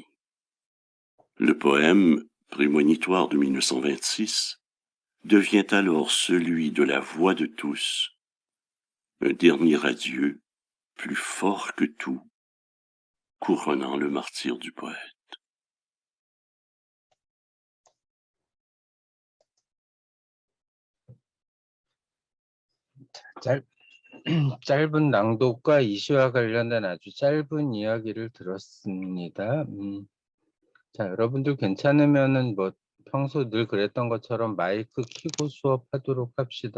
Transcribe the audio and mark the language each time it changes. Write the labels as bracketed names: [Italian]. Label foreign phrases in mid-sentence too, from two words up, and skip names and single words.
[French] Le poème, prémonitoire de 1926, devient alors celui de la voix de tous, un dernier adieu plus fort que tout, couronnant le martyre du poète. [Korean] 짧은 낭독과 이 시와 관련된 아주 짧은 이야기를 들었습니다. 자, 여러분들 괜찮으면은 뭐 평소 늘 그랬던 것처럼 마이크 켜고 수업하도록 합시다.